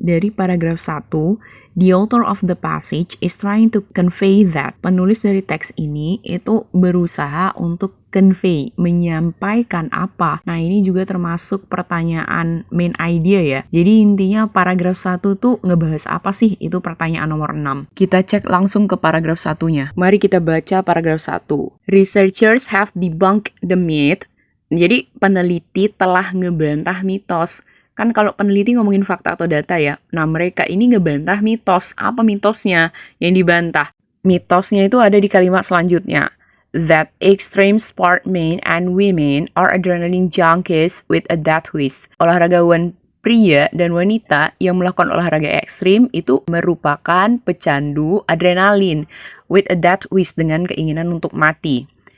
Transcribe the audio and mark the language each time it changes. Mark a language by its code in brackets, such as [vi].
[id] Dari paragraf 1, [en] the author of the passage is trying to convey that. [id] Penulis dari teks ini itu berusaha untuk convey, menyampaikan apa. Nah, ini juga termasuk pertanyaan main idea ya. Jadi intinya paragraf 1 tuh ngebahas apa sih? Itu pertanyaan nomor 6. Kita cek langsung ke paragraf 1-nya. Mari kita baca paragraf 1. [en] Researchers have debunked the myth. [id] Jadi peneliti telah ngebantah mitos. Kan kalau peneliti ngomongin fakta atau data ya. Nah, mereka ini ngebantah mitos. Apa mitosnya yang dibantah? Mitosnya itu ada di kalimat selanjutnya. [en] That extreme sportmen and women are adrenaline junkies with a death wish. [id] Olahragawan pria dan wanita yang melakukan olahraga ekstrim itu merupakan pecandu adrenalin [en] with a death wish, [id] dengan keinginan untuk mati.